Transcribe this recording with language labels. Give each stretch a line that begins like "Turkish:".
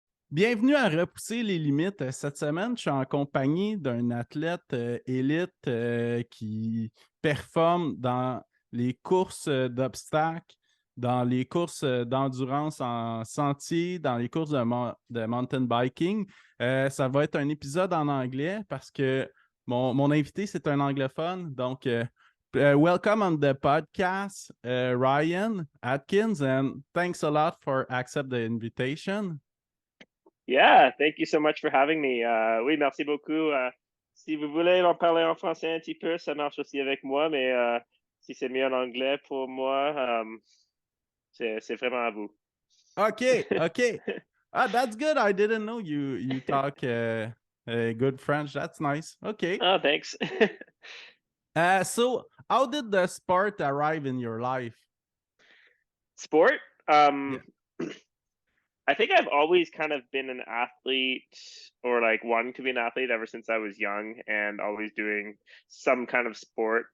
French: Bienvenue à Repousser les limites. Cette semaine, je suis en compagnie d'un athlète élite qui performe dans les courses d'obstacles, dans les courses d'endurance en sentier, dans les courses de mountain biking. Ça va être un épisode en anglais parce que mon invité, c'est un anglophone.
English: Donc, welcome on the podcast, Ryan Atkins, and thanks a lot for accepting the invitation. Yeah, thank you so much for having me.
French: Oui, merci beaucoup. Si vous voulez en parler en français un petit peu, ça marche aussi avec moi, mais si c'est mieux en anglais pour moi, c'est vraiment à vous.
English: Okay. That's good. I didn't know you talk good French. That's nice. Okay. Oh, thanks. So how did the sport arrive in your life? Sport? Yeah. I think I've always kind of been an athlete or like wanting to be an athlete ever since I was young and always doing some kind of sport.